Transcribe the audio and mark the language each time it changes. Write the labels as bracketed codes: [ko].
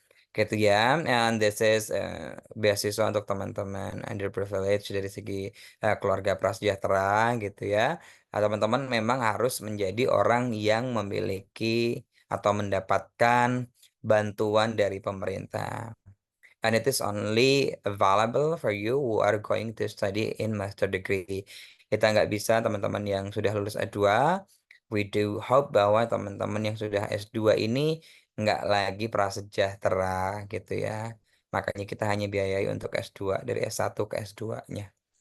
[id] Gitu ya, [en] and this is [id] beasiswa untuk teman-teman underprivileged dari segi keluarga prasejahtera gitu ya. Teman-teman memang harus menjadi orang yang memiliki atau mendapatkan bantuan dari pemerintah. [en] And it is only available for you who are going to study in master degree. [id] Kita nggak bisa teman-teman yang sudah lulus S2. [en] We do hope [id] bahwa teman-teman yang sudah S2 ini nggak lagi prasejahtera gitu ya. Makanya kita hanya biayai untuk S2 dari S1 ke S2-nya.